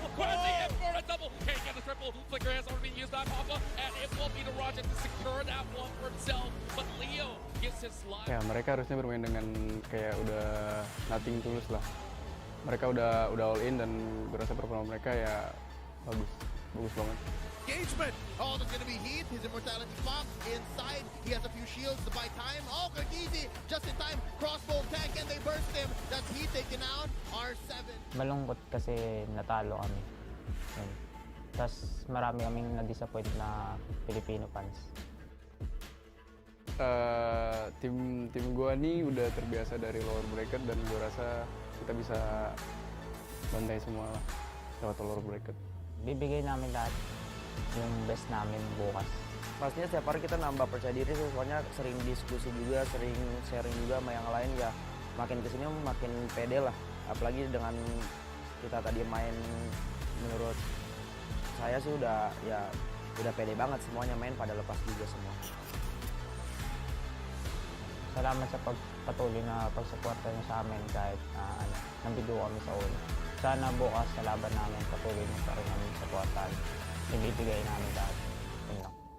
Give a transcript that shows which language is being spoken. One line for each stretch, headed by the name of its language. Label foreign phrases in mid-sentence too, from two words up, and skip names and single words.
English: Quasi in for a double. Can't get the triple. Flicker has already been used on Papa, and it will be the Roger to secure that one for himself. But Leo gets his slide.
Indonesian: Ya, mereka harusnya bermain dengan kayak udah nothing tulus lah. Mereka udah
English: all in
Indonesian: dan berasa performa mereka ya bagus banget.
English: Engagement. Oh, there's going to be heat. His immortality box inside. He has a few shields to buy time. Oh, good easy. Just in time. Crossbow tank and they burst him. That's heat taken out. R7.
Filipino: Malungkot kasi natalo kami. Tapos marami kaming na-disappoint na Filipino fans.
Indonesian: Tim gua nih udah terbiasa dari lower bracket dan gua rasa kita bisa bantai semua lah lewat lower bracket.
Filipino: Bibigay namin lahat yung best namin bukas.
Indonesian: Pastinya setiap hari kita nambah percaya diri sih, soalnya sering diskusi juga, sering sharing juga sama yang lain ya. Makin kesini makin pede lah. Apalagi dengan kita tadi main, menurut saya sih udah pede banget semuanya, main pada lepas juga semua.
Filipino: Salamat sa pagpatuloy na pagsuporta niyo sa amin kahit nabigo kami sa una. Sana bukas sa laban namin patuloy na pa rin namin suportahan. Ibibigay namin lahat. Yun lang.